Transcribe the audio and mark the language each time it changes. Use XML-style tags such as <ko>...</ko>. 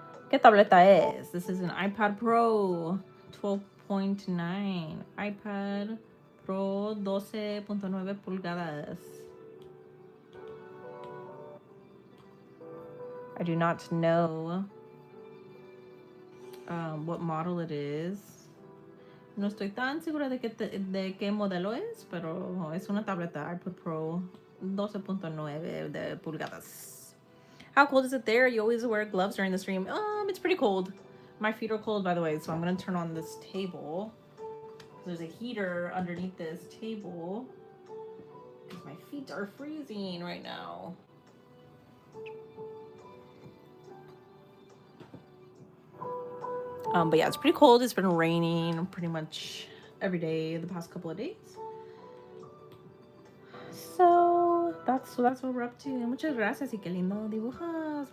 <es>¿Qué tableta es?</es> <en>This is an iPad Pro 12.9.</en> <es>iPad Pro 12.9 pulgadas.</es> <en>I do not know what model it is.</en> <es>No estoy tan segura de qué modelo es, pero es una tableta iPad Pro 12.9 de pulgadas.</es> <en>How cold is it there? You always wear gloves during the stream. It's pretty cold. My feet are cold, by the way, so I'm gonna turn on this table. There's a heater underneath this table because my feet are freezing right now. But yeah, it's pretty cold. It's been raining pretty much every day the past couple of days. So that's what we're up to.</en> <es>Muchas gracias y qué lindo dibujas.</es>